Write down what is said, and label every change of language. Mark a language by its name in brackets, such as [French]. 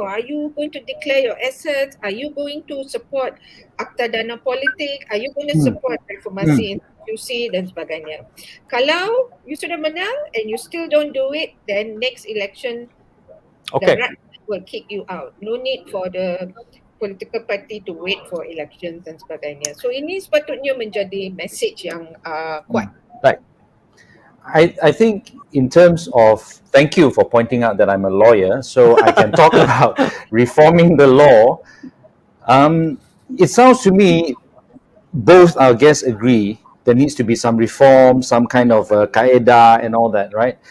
[English] Are you going to declare your assets? Are you going to support [Malay] akta dana politik? [English] Are you going to support [Malay] reformasi institusi dan sebagainya? Kalau you sudah menang [English] and you still don't do it, then next election the rakyat will kick you out. No need for the political party to wait for elections [Malay] dan sebagainya. So ini sepatutnya menjadi message yang kuat. [English] Right. I think in terms of, thank you for pointing out that I'm a lawyer, so I can talk about reforming the law. It sounds to me, both our guests agree, there needs to be some reform, some kind of kaedah and all that, right?